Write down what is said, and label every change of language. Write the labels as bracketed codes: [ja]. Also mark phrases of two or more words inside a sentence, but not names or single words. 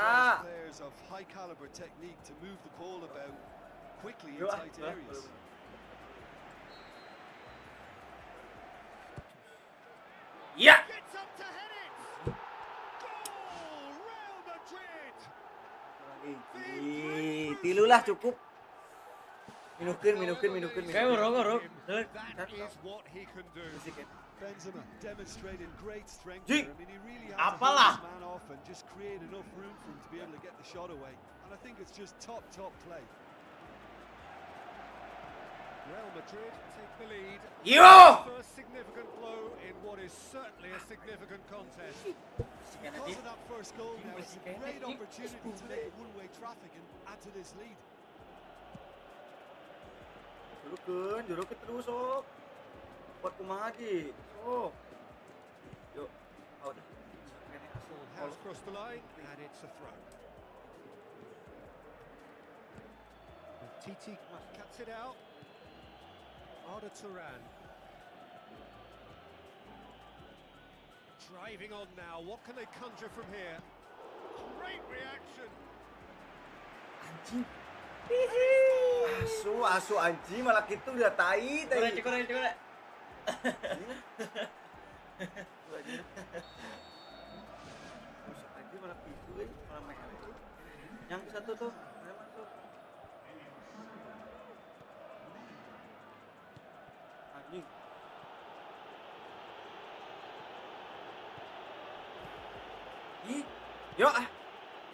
[en] requires players of high caliber technique to move the ball about quickly in Yo, tight areas. [id] Ya. [en] Gets up to head it. Goal! Real Madrid. [su] Tilu lah cukup. Minukin. [jv] Kayak urung. [en] That is what he can do. Benzema demonstrated great strength [id] Jing. [en] there. I mean, he really had to [id] Apalah. [en] hold his man off and just create enough room for him to be able to get the shot away. And I think it's just top play. Real Madrid take the lead. Yo. First significant blow in what is certainly a significant contest. Because of that first goal now, it's a great opportunity to make one-way traffic and add to this lead. [su] Jurukeun terus sok. Buat kumaha di. Sok. [en] Yo. Out. Ball has crossed the line and it's a throw. Titi cuts it out. Arda Turan. Driving on now. What can they conjure from here? Great reaction. [id] Anjing. Asu anjing malah gitu udah tai tadi. Kurang. Buset aja malah gitu malah merah. Yang satu tuh, mana masuk? Anjing. Ih, yo